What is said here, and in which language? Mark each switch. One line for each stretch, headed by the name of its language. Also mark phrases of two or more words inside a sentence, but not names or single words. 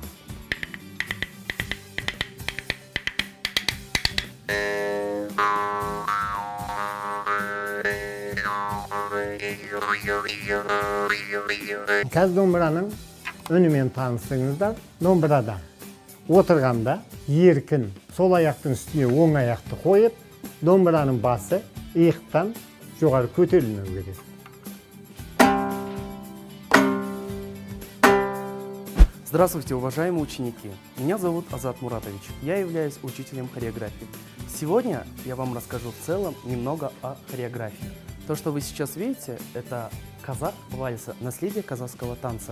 Kazakh: Қазір домбыраның үнімен танысыңыздар. Домбырада отырғанда еркін сол аяқтың үстіне оң аяқты қойып, домбыраның басы иықтан жоғары көтерілуі керек.
Russian: Здравствуйте, уважаемые ученики! Меня зовут Азат Муратович. Я являюсь учителем хореографии. Сегодня я вам расскажу в целом немного о хореографии. То, что вы сейчас видите, это казах вальса, наследие казахского танца.